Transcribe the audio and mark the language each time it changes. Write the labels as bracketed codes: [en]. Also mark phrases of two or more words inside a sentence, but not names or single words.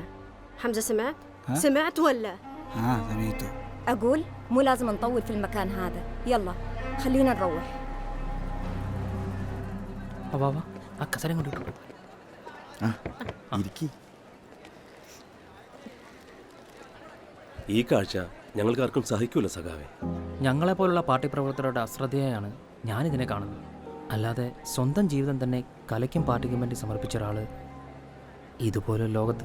[ar] حمزة سمعت؟ سمعت ولا؟ سمعته. أقول مو لازم نطول في المكان هذا. يلا خلينا نروح. بابا أكثر من دول. [ml] ഈ കാഴ്ച ഞങ്ങൾക്കാർക്കും സഹിക്കൂല സഖാവേ. ഞങ്ങളെപ്പോലുള്ള പാർട്ടി പ്രവർത്തകരുടെ അശ്രദ്ധയാണ് ഞാനിതിനെ കാണുന്നത്. അല്ലാതെ സ്വന്തം ജീവിതം തന്നെ കലയ്ക്കും പാർട്ടിക്കും വേണ്ടി സമർപ്പിച്ച ഒരാൾ ഇതുപോലെ ലോകത്ത്.